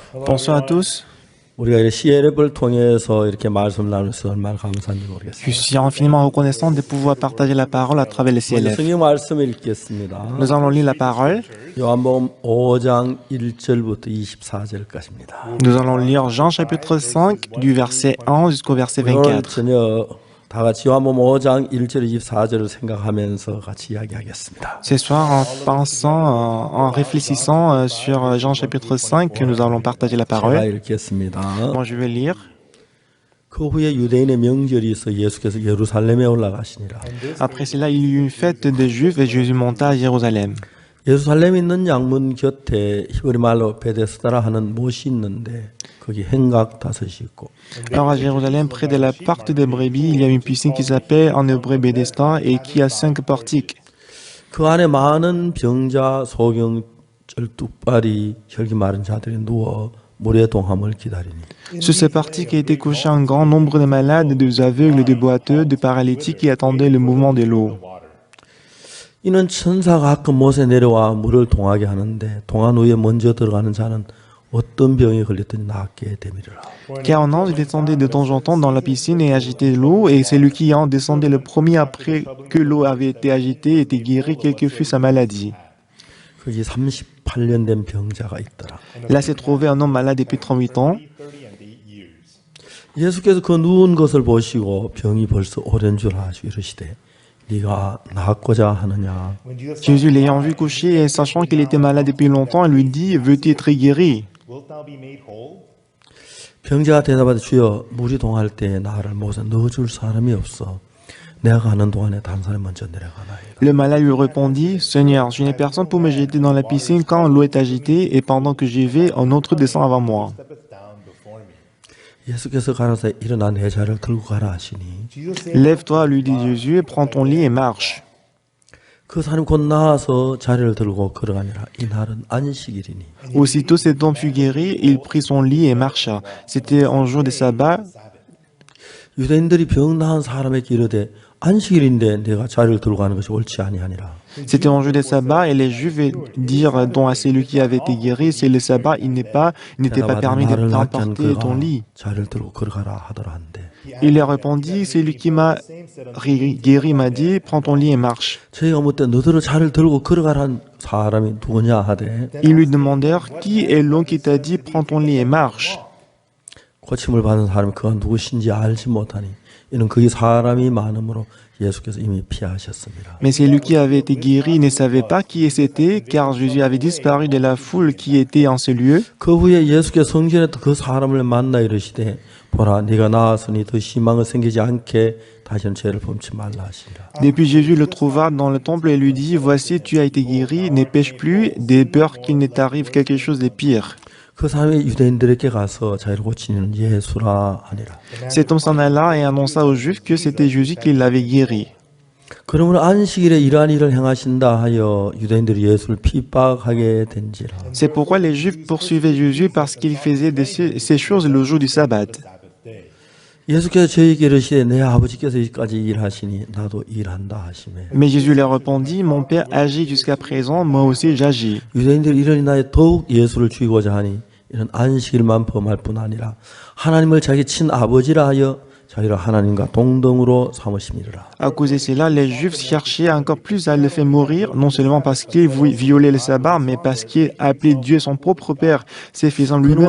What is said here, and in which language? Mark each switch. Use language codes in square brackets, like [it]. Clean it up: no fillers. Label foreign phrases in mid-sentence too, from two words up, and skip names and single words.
[fr] Bonsoir à tous. [ko] 우리가 이 CLF를 통해서 이렇게 말씀을 나누면서 얼마나 감사한지 [fr] Je [ko] 모르겠습니다. [fr] suis infiniment reconnaissant de pouvoir partager la parole à travers les [ko] 먼저 [fr] CLF. [ko] 성경 말씀을 읽겠습니다. [fr] Nous allons lire la parole. [ko] 요한복음 5장 1절부터 24절까지입니다. [fr] Nous allons lire Jean chapitre 5 du verset 1 jusqu'au verset [ko] 오늘 [fr] 24. [ko] 저녁 다 같이 요한복음 5장 1절 24절을 생각하면서 같이 이야기하겠습니다. [fr] Ce soir, en pensant, en réfléchissant sur Jean chapitre 5, que nous allons partager la [ko] 제가 [fr] parole. [ko] 읽겠습니다. [fr] Moi, je vais lire. [ko] 그 후에 유대인의 명절이 있어 예수께서 예루살렘에 올라가시니라. [fr] Après cela, il y eut une fête des Juifs et Jésus monta à Jérusalem. [ko] 예루살렘에 있는 양문 곁에 히브리 말로 베데스다라 하는 못이 있는데 거기 행각 5이 있고 [fr] Alors à Jérusalem, près de la porte des brebis, il y a une piscine qui s'appelle en hébreu Bethesda et qui a 5 portiques. [ko] 그 안에 많은 병자, 소경절, 뚝발이, 혈기 마른 자들이 누워 물의 동함을 기다리니 [fr] Sur ces portiques a été couché un grand nombre de malades, de aveugles, de boiteux, de paralytiques qui attendaient le mouvement de l'eau. [ko] 이는 천사가 가끔 못에 내려와 물을 동하게 하는데 동한 후에 먼저 들어가는 자는 어떤 병에 걸렸든지 낫게 되미리라. [fr] Car un ange descendait de temps en temps dans la piscine et agitait l'eau, et celui qui en descendait le premier après que l'eau avait été agitée était guéri, quelle que fût sa maladie. [ko] 거기 38년 된 병자가 있더라. [fr] Là s'est trouvé un homme malade depuis 38 ans. [ko] 예수께서 그 누운 것을 보시고 병이 벌써 오랜 줄 아시고 이르시되 네가 낫고자 하느냐. [fr] Jésus l'ayant vu coucher et sachant qu'il était malade depuis longtemps, il lui dit, veux-tu être guéri? [ko] 병자가 대답하되 주여 물이 동할 때에 나를 못에 넣어줄 사람이 없어. 내가 가는 동안에 다른 사람이 먼저 내려가나이다. [fr] Le malade lui répondit, Seigneur, je n'ai personne pour me jeter dans la piscine quand l'eau est agitée, et pendant que j'y vais, un autre descend avant moi. [ko] 예수께서 가라사대 일어나 내 자를 들고 가라 하시니 [fr] Lève-toi, lui dit Jésus, et prends ton lit et marche. [ko] 그 사람이 곧 나와서 자리를 들고 걸어가니라. 이날은 안식일이니 [fr] Aussitôt cet homme fut guéri, il prit son lit et marcha. C'était un jour de sabbat. [ko] 유대인들이 병 나은 사람에게 이르되 안식일인데 내가 자리를 들고 가는 것이 옳지 아니하니라. [fr] C'était un jour de sabbat, et les Juifs dirent donc à celui qui avait été guéri, c'est le sabbat, il n'était pas permis de t'emporter ton lit. [ko] 자리를 들고 걸어가라 하더라 한데 [fr] Il leur répondit, celui qui m'a guéri m'a dit, prends ton lit et marche. [ko] 저희가 묻되 너들을 자리를 들고 걸어가라는 사람이 누구냐 하되 [fr] Ils lui demandèrent, qui est l'homme qui t'a dit, prends ton lit et marche? [ko] 고침을 받은 사람이 그가 누구신지 알지 못하니 이는 그게 사람이 많음으로 예수께서 이미 피하셨습니다. [fr] Mais celui qui avait été guéri ne savait pas qui c'était, car Jésus avait disparu de la foule qui était en ce lieu. [ko] 그 후에 예수께서 성전에서 그 사람을 만나 이르시되 보라 네가 나았으니 더 희망을 생기지 않게 다시는 죄를 범치 말라 하시니라. [fr] Depuis Jésus le trouva dans le temple et lui dit, voici, tu as été guéri, ne pêche plus, des peurs qu'il ne t'arrive quelque chose de pire. [ko] 그 사람이 유대인들에게 가서 자기를 고치는 예수라 하니라. [fr] Cet homme s'en alla et annonça aux Juifs que c'était Jésus qui l'avait guéri. [ko] 그러므로 안식일에 이러한 일을 행하신다 하여 유대인들이 예수를 핍박하게 된지라. [fr] C'est pourquoi les Juifs poursuivaient Jésus parce qu'il faisait ces choses le jour du sabbat. [ko] 예수께서 저희에게 이르시되 내 아버지께서 이까지 일하시니 나도 일한다 하시매. [fr] Mais Jésus leur répondit, mon Père agit jusqu'à présent, moi aussi j'agis. [ko] 유대인들이 이런 나에 더욱 예수를 죽이고자 하니 이런 안식일만 범할 뿐 아니라 하나님을 자기 친아버지라 하여 자기를 하나님과 동등으로 삼으심이라. [fr] À cause de cela, les Juifs cherchaient encore plus à le faire mourir, non seulement parce qu'il violait le sabbat, mais parce qu'il appelait Dieu son propre Père, se faisant lui-même